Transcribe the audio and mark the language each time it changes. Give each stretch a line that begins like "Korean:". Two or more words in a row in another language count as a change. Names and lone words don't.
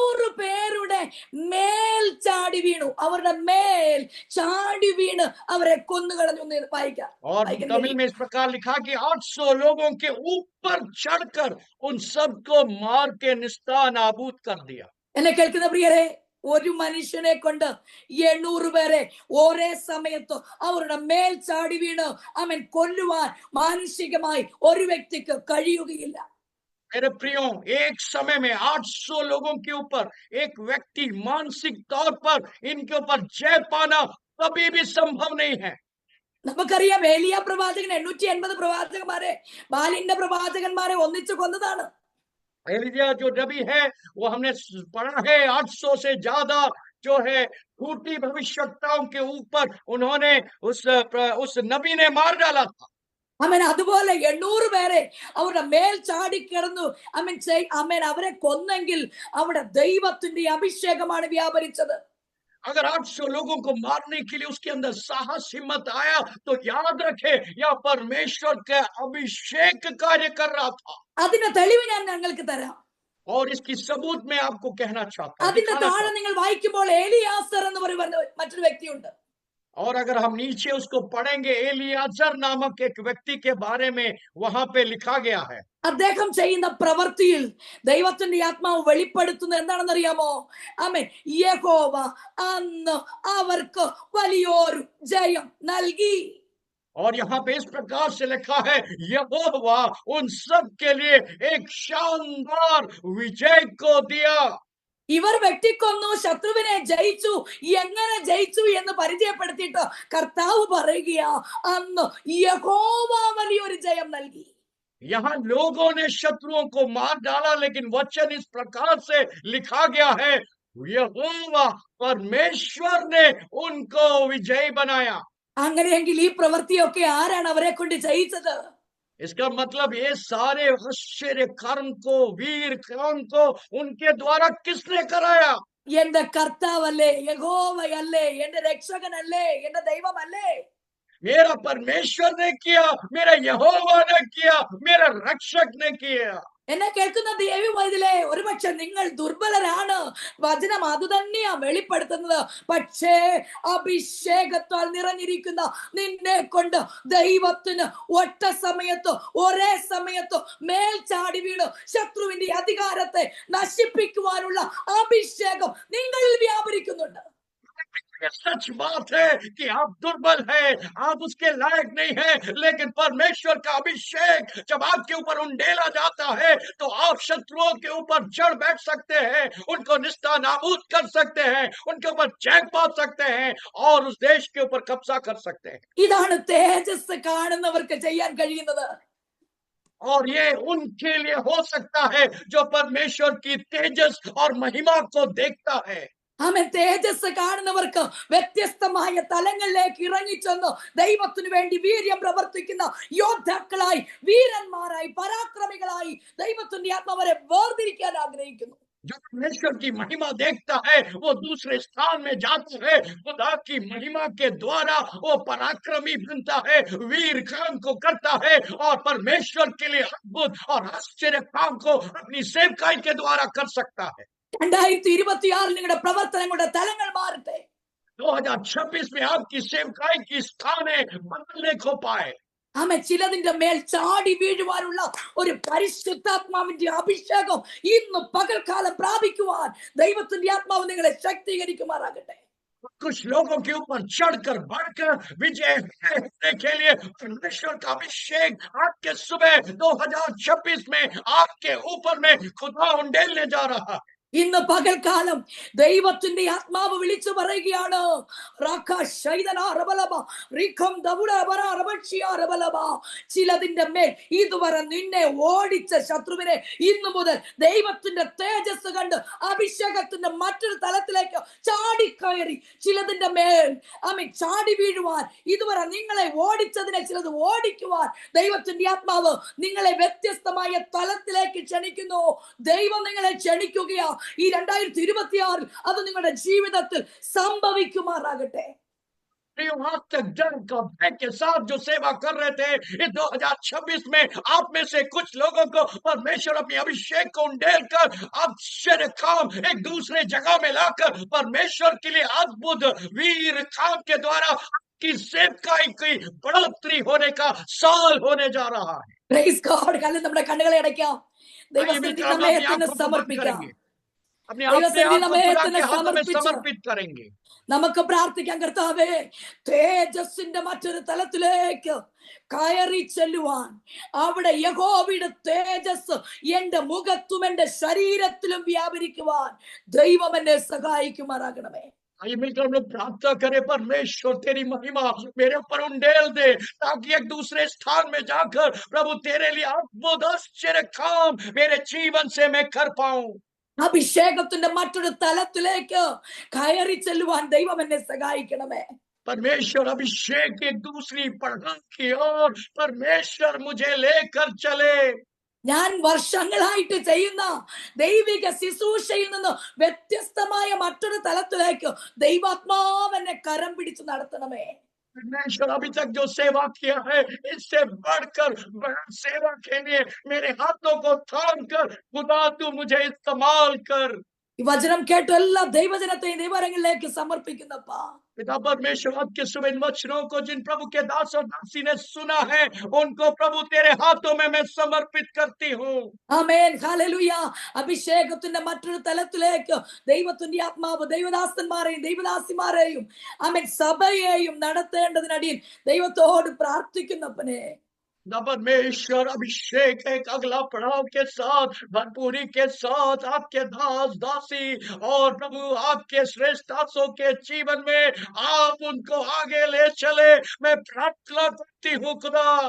Malayalam: ഈ
Hindi: है।
Malayalam: 800 പേരുടെ മേൽ മേൽ ചാടി വീണു. അവരുടെ മേൽ ചാടി വീണ് അവരെ കൊന്നുകളഞ്ഞു എന്ന് വായിക്കാം.
Hindi: और तमिल में इस प्रकार लिखा कि 800 लोगों के ऊपर चढ़कर उन सबको मार के निस्ता नाबूद कर दिया।
Malayalam: എന്നെ കേൾക്കുന്ന പ്രിയരെ, ഒരു മനുഷ്യനെ കൊണ്ട് 800 പേരെ ഒരേ സമയത്ത് അവരുടെ മേൽ ചാടി വീണ് അവൻ കൊല്ലുവാൻ മാനുഷികമായി ഒരു വ്യക്തിക്ക് കഴിയുകയില്ല.
Hindi: मेरे प्रियो, एक समय में 800 लोगों के ऊपर एक व्यक्ति मानसिक तौर पर इनके ऊपर जय पाना कभी भी संभव नहीं है।
Malayalam: നമുക്കറിയാം, ഏലിയ പ്രവാചകൻ 880 പ്രവാചകന്മാരെ, ബാലിന്റെ പ്രവാചകന്മാരെ ഒന്നിച്ചു കൊന്നതാണ്.
Hindi: एलिया जो नबी है वो हमने पढ़ा है, 800 से ज्यादा जो है झूठी भविष्यवक्ताओं के ऊपर उन्होंने उस नबी ने मार डाला था।
Malayalam: അവൻ അതുപോലെ 800 പേരെ അവരുടെ മേൽ ചാടിക്കിടന്നു അവൻ അവരെ കൊന്നെങ്കിൽ അവിടെ ദൈവത്തിന്റെ അഭിഷേകമാണ് വ്യാപരിച്ചത്.
Hindi: अगर 800 लोगों को मारने के लिए उसके अंदर साहस हिम्मत आया तो याद रखे यह परमेश्वर का अभिषेक कार्य कर रहा था।
Malayalam: അതിന്റെ തെളിവ് ഞാൻ നിങ്ങൾക്ക് തരാം.
Hindi: और इसकी सबूत मैं आपको कहना चाहता हूं,
Malayalam: അതിന്റെ താഴെ നിങ്ങൾ വായിക്കുമ്പോൾ എലിയാസർ എന്ന് പറയുന്ന മറ്റൊരു വ്യക്തിയുണ്ട്.
Hindi: और अगर हम नीचे उसको पढ़ेंगे, एलियाजर नामक एक व्यक्ति के बारे में वहां पे लिखा गया है।
Malayalam: അദ്ദേഹം ചെയ്യുന്ന പ്രവൃത്തിയിൽ ദൈവത്തിന്റെ ആത്മാവ് വെളിപ്പെടുത്തുന്നത് എന്താണെന്നറിയാമോ? ആമേൻ. യഹോവ അന്ന് അവർക്ക് വലിയൊരു ജയം നൽകി.
Hindi: और यहाँ पे इस प्रकार से लिखा है, यहोवा उन सब के लिए एक शानदार विजय को दिया।
Malayalam: ഇവർ വെട്ടിക്കൊന്നു, ശത്രുവിനെ ജയിച്ചു. എങ്ങനെ ജയിച്ചു എന്ന് പരിചയപ്പെടുത്തിയിട്ട് കർത്താവ് പറയുകയാ, അന്ന് യഹോവ വലിയൊരു ജയം നൽകി.
Hindi: यहाँ लोगों ने शत्रुओं को मार डाला, लेकिन वचन इस प्रकार से लिखा गया है, यहोवा परमेश्वर ने उनको विजयी बनाया।
Malayalam: അങ്ങനെയെങ്കിൽ ഈ പ്രവൃത്തിയൊക്കെ ആരാണ് അവരെ കൊണ്ട് ചെയ്യിച്ചത്?
Hindi: इसका मतलब ये सारे आश्चर्य कर्म को, वीर कर्म को उनके द्वारा किसने कराया?
Malayalam: എന്റെ കർത്താവല്ലേ, യഹോവയല്ലേ, എന്റെ രക്ഷകനല്ലേ, എന്റെ ദൈവമല്ലേ?
Hindi: मेरा परमेश्वर ने किया, मेरा यहोवा ने किया, मेरा रक्षक ने किया।
Malayalam: എന്നെ കേൾക്കുന്ന ദൈവമൈതലേ, ഒരുപക്ഷെ നിങ്ങൾ ദുർബലരാണ്. വചനം അത് തന്നെയാ വെളിപ്പെടുത്തുന്നത്. പക്ഷേ അഭിഷേകത്താൽ നിറഞ്ഞിരിക്കുന്ന നിന്നെ കൊണ്ട് ദൈവത്തിന് ഒറ്റ സമയത്ത് ഒരേ സമയത്ത് മേൽ ചാടി വീണ് ശത്രുവിന്റെ അധികാരത്തെ നശിപ്പിക്കുവാനുള്ള അഭിഷേകം നിങ്ങളിൽ വ്യാപരിക്കുന്നുണ്ട്.
Hindi: सच बात है कि आप दुर्बल हैं, आप उसके लायक नहीं हैं, लेकिन परमेश्वर का अभिषेक जब आपके ऊपर उंडेला जाता है तो आप शत्रुओं के ऊपर चढ़ बैठ सकते हैं, उनको निस्ता नाबूद कर सकते हैं, उनके ऊपर जय पा सकते हैं और उस देश के ऊपर कब्जा कर सकते हैं।
Malayalam: ഇതാണ് തേജസ് കാണുന്നവർക്ക് ചെയ്യാൻ കഴിയുന്നത്.
Hindi: और ये उनके लिए हो सकता है जो परमेश्वर की तेजस और महिमा को देखता है।
Malayalam: അവൻ തേജസ് കാണുന്നവർക്ക് വ്യത്യസ്തമായ തലങ്ങളിലേക്ക് ഇറങ്ങിച്ചെന്ന് ദൈവത്തിനു വേണ്ടി വീര്യം പ്രവർത്തിക്കുന്ന യോദ്ധാക്കളായി, വീരന്മാരായി, പരാക്രമികളായി ദൈവത്തിന്റെ ആത്മാവരെ വേർതിരിക്കാൻ ആഗ്രഹിക്കുന്നു.
Hindi: जो परमेश्वर की महिमा देखता है वो दूसरे स्थान में जाता है, खुदा की महिमा के द्वारा वो पराक्रमी बनता है, वीर काम को करता है और परमेश्वर के लिए अद्भुत और आश्चर्य काम को अपनी सेवकाई के द्वारा कर सकता है।
Malayalam: 2026 നിങ്ങളുടെ പ്രവർത്തനങ്ങളുടെ തലങ്ങൾ മാറട്ടെ.
Hindi: 2026 में आपकी सेवकाई की स्थाने बदलने को पाए।
Malayalam: ആമേൻ. ചിലതിന്റെ മേൽ ചാടി വീഴുവാനുള്ള ഒരു പരിശുദ്ധാത്മാവിന്റെ അഭിഷേകം ഇന്ന് പകൽക്കാലം പ്രാപിക്കുവാൻ ദൈവത്തിന്റെ ആത്മാവ് നിങ്ങളെ ശക്തീകരിക്കുമാറാകട്ടെ.
Hindi: कुछ लोगों के ऊपर चढ़कर बढ़कर विजय होने के लिए परमेश्वर का अभिषेक आपके सुबह 2026 में आपके ऊपर में खुदा उंडेलने जा रहा है।
Malayalam: ഇന്ന് പകൽക്കാലം ദൈവത്തിന്റെ ആത്മാവ് വിളിച്ചു പറയുകയാണ്, ചിലതിന്റെ മേൽ ഇതുവരെ നിന്നെ ഓടിച്ച ശത്രുവിനെ ഇന്നു മുതൽ ദൈവത്തിന്റെ തേജസ് കണ്ട് അഭിഷേകത്തിന്റെ മറ്റൊരു തലത്തിലേക്ക് ചാടിക്കയറി ചിലതിന്റെ മേൽ ചാടി വീഴുവാൻ, ഇതുവരെ നിങ്ങളെ ഓടിച്ചതിനെ ചിലത് ഓടിക്കുവാൻ ദൈവത്തിന്റെ ആത്മാവ് നിങ്ങളെ വ്യത്യസ്തമായ തലത്തിലേക്ക് ക്ഷണിക്കുന്നു. ദൈവം നിങ്ങളെ ക്ഷണിക്കുകയാ. ഈ 2026 അത് നിങ്ങളുടെ ജീവിതത്തിൽ സംഭവിക്കുമാറാകട്ടെ.
Hindi: आज तक डर का भय के साथ जो सेवा कर रहे थे, इस 2026 में आप में से कुछ लोगों को परमेश्वर अपनी अभिषेक को उंडेल कर आश्चर्य काम एक दूसरे जगह में लाकर परमेश्वर के लिए अद्भुत वीर काम के द्वारा की सेवकाई की बढ़ोतरी होने का साल होने जा रहा है।
English: Praise God.
Malayalam: കാലം നമ്മുടെ കണ്ണുകളെ അടയ്ക്കാം.
Hindi: आइए
Malayalam: ദൈവസന്നിധി
Hindi: मिलकर हम
Malayalam: നമ്മെ
Hindi: अपनी
Malayalam: തന്നെ
Hindi: आंखों को बंद
Malayalam: സമർപ്പിക്കാം.
Hindi: करेंगे, अपने आप
Malayalam: ദൈവസന്നിധി
Hindi: को
Malayalam: നമ്മെ
Hindi: खुदा
Malayalam: തന്നെ
Hindi: के हाथों में
Malayalam: സമർപ്പിച്ച്
Hindi: समर्पित करेंगे।
Malayalam: നമുക്ക് പ്രാർത്ഥിക്കാം. കർത്താവേ, തേജസ്സിന്റെ മറ്റൊരു തലത്തിലേക്ക് കയറി ചെല്ലുവാൻ അവിടെ യഹോവയുടെ തേജസ് എന്റെ മുഖത്തും എന്റെ ശരീരത്തിലും വ്യാപരിക്കുവാൻ ദൈവം എന്നെ സഹായിക്കുമാറാകണമേ.
Hindi: आइए मिलकर हम लोग प्रार्थना करें, परमेश्वर तेरी महिमा मेरे ऊपर उंडेल दे, ताकि एक दूसरे स्थान में जाकर प्रभु तेरे लिए अद्भुत आश्चर्य काम मेरे जीवन से मैं कर पाऊं।
Malayalam: അഭിഷേകത്തിന്റെ മറ്റൊരു തലത്തിലേക്ക് കയറി ചെല്ലുവാൻ ദൈവം എന്നെ സഹായിക്കണമേ.
Hindi: परमेश्वर अभिषेक की एक दूसरी पढ़ाई की ओर परमेश्वर मुझे लेकर चले।
Malayalam: ഞാൻ വർഷങ്ങളായിട്ട് ചെയ്യുന്ന ദൈവിക ശുശ്രൂഷയിൽ നിന്ന് വ്യത്യസ്തമായ മറ്റൊരു തലത്തിലേക്ക് ദൈവാത്മാവ് എന്നെ കരം പിടിച്ചു നടത്തണമേ.
Hindi: परमेश्वर अभी तक जो सेवा किया है, इससे बढ़कर बड़ा सेवा के लिए मेरे हाथों को थाम कर खुदा तू मुझे इस्तेमाल कर।
Malayalam: ഈ വചനം കേട്ട എല്ലാ ദൈവജനത്തെയും ദൈവരങ്ങളിലേക്ക് സമർപ്പിക്കുന്നപ്പാ.
Hindi: पिता परमेश्वर आपके सुबह इन वचनों को जिन प्रभु के दास और दासी ने सुना है, उनको प्रभु तेरे हाथों में मैं समर्पित करती हूँ।
Malayalam: ആമേൻ. ഹല്ലേലൂയ. അഭിഷേകത്തിന്റെ മറ്റൊരു തലത്തിലേക്ക് ദൈവത്തിന്റെ ആത്മാവ് ദൈവദാസന്മാരെയും ദൈവദാസിമാരെയും ആമേൻ സഭയെയും നടത്തേണ്ടതിനടിയിൽ ദൈവത്തോട് പ്രാർത്ഥിക്കുന്നപ്പനെ.
Hindi: परमेश्वर अभिषेक एक अगला पड़ाव के साथ भरपूरी के साथ आपके दास दासी और प्रभु आपके श्रेष्ठ दासों के जीवन में आप उनको आगे ले चले, मैं प्रार्थना करती हूँ खुदा।